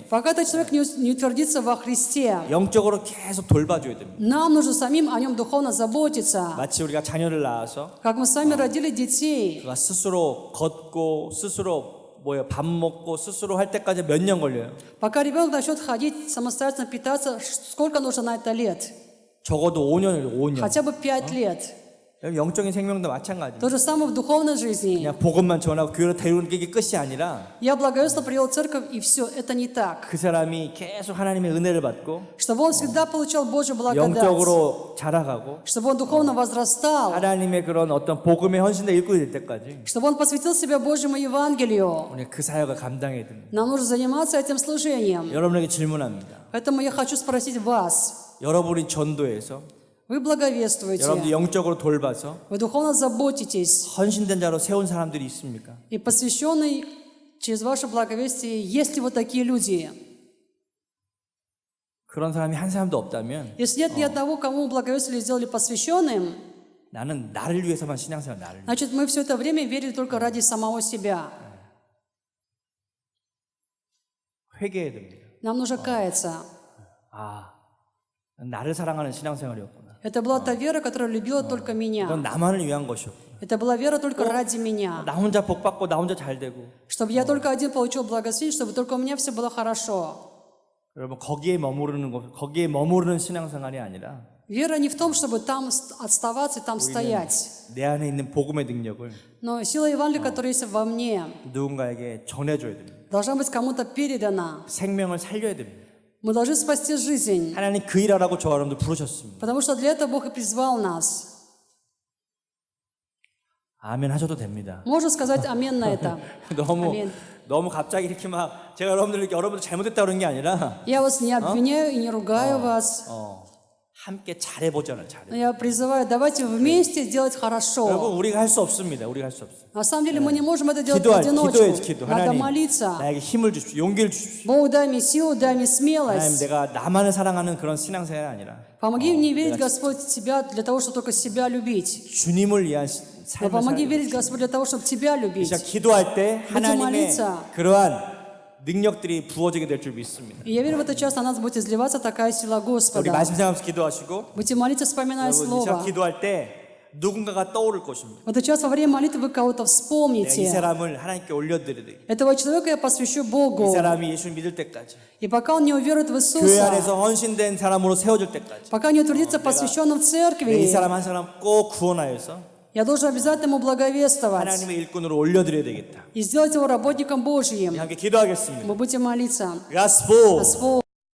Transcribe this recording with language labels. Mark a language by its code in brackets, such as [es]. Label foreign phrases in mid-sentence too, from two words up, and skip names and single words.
[ru] Пока этот человек не утвердится во Христе, [ko] 영적으로 계속 돌봐줘야 됩니다. [ru] нам нужно самим о нем духовно заботиться. [ko] 마치 우리가 자녀를 낳아서 [ru] Как мы с вами родили детей. [ko] 그가 스스로 걷고 스스로 밥 먹고 스스로 할 때까지 몇 년 걸려요. [ru] Пока ребенок начнет ходить, самостоятельно питаться, сколько нужно на это лет? [ko] 적어도 5년이에요. [ru] Хотя бы 5 лет. [ko] 영적인 생명도 마찬가지예요. [ru] То же самое в духовной жизни. [ko] 그냥 복음만 전하고 교회로 데려오는 게 끝이 아니라 [ru] Я благовестно привел церковь, и все, это не так. [ko] 그 사람이 계속 하나님의 은혜를 받고 [ru] Чтобы он всегда получал Божью благодать. [ko] 영적으로 자라가고 [ru] Чтобы он духовно возрастал. [ko] 하나님의 그런 어떤 복음의 헌신에 일꾼이 될 때까지 [ru] Чтобы он посвятил себя Божьему Евангелию. [ko] 우리 그 사역을 감당해야 됩니다. [ru] Нам нужно заниматься этим служением. [ko] 여러분에게 질문합니다. [ru] Поэтому я хочу спросить вас. [ko] 여러분이 전도해서 [ru] Вы благовествуете. [ko] 여러분들 영적으로 돌봐서 [ru] Вы духовно заботитесь. [ko] 헌신된 자로 세운 사람들이 있습니까? [ru] И посвященный через ваше благовестие, есть ли вот такие люди? [ko] 그런 사람이 한 사람도 없다면 [ru] Если нет ни одного, кому благовестие сделали посвященным, [ko] 나는 나를 위해서만 신앙생활 나를 위해. [ru] значит, мы все это время верили только ради самого себя. [ko] 회개해야 됩니다. [ru] Нам нужно каяться. [ko] 나를 사랑하는 신앙생활이었구나. [ru] Это была та вера, которая любила только [ko] 이건 [ru] меня. [ko] 나만을 위한 것이었구나. [ru] Это была вера только ради меня. [ko] 나 혼자 복 받고 나 혼자 잘 되고. [ru] Чтобы я только один получил благословение, чтобы только у меня все было хорошо. [ko] 여러분 거기에 머무르는 신앙생활이 아니라 [ru] Вера не в том, чтобы там отставаться и там стоять. [ko] 내 안에 있는 복음의 능력을 [ru] Но сила Евангелия, которая есть во мне, [ko] 누군가에게 전해줘야 됩니다. [ru] должна быть кому-то передана. [ko] 생명을 살려야 됩니다. [ru] Мы должны спасти жизнь, [ko] 하나님 그 일하라고 저 여러분들 부르셨습니다. [ru] потому что для этого Бог и призвал нас. [ko] 아멘 하셔도 됩니다. [ru] Можно сказать амин на это? Аминь. [ko] 너무 갑자기 이렇게 막 제가 여러분들 잘못했다 그런 게 아니라 [ru] Я вас не обвиняю и не ругаю вас. [ko] 함께 잘해보잖아요. [ru] Но я призываю, давайте вместе делать хорошо. [ko] 여러분 우리가 할 수 없습니다. 우리가 할 수 없어요. [ru] На самом деле мы не можем это делать в [ko] 기도해야지. [ru] одиночку. Надо [ko] 하나님 [ru] молиться. [ko] 나에게 힘을 주십시오. 용기를 주십시오. [ru] Бог, дай мне силу, дай мне [ko] 하나님 [ru] смелость. [ko] 내가 나만을 사랑하는 그런 신앙생활이 아니라 [ru] Помоги мне верить, Господь, в Тебя для того, чтобы только себя любить. [ko] 주님을 위한 [ru] Но [ko] 삶을 [ru] помоги [ko] 살고 [ru] верить, Господь, для того, чтобы Тебя любить. [ko] 진짜 기도할 때 하나님의 [ru] молиться. [ko] 그러한 능력들이 부어지게 될 줄 믿습니다. [ru] И я верю, в этот час на нас будет изливаться такая сила [ko] 우리 [ru] Господа. [ko] 말씀 생각하면서 기도하시고 [ru] Будете молиться, вспоминая [ko] 여러분 이 시간 [ru] Слово. [ko] 기도할 때 누군가가 떠오를 것입니다. [ru] В этот час во время молитвы вы кого-то [ko] 내가 이 [ru] вспомните. [ko] 사람을 하나님께 올려드려야 돼. [ru] Этого человека я посвящу [ko] 이 [ru] Богу. [ko] 사람이 예수 믿을 때까지 [ru] И пока он не уверует в [ko] 교회 [ru] Иисуса, [ko] 안에서 헌신된 사람으로 세워질 때까지 [ru] пока не утвердится посвященным в [ko] 이 [ru] церкви, [ko] 사람 한 사람 꼭 구원하여서 [ru] я должен обязательно ему благовествовать [ko] 하나님의 일꾼으로 올려드려야 되겠다. [ru] и сделать его работником Божьим. [ko] 함께 기도하겠습니다. [ru] Мы будем молиться. Господь, Господь,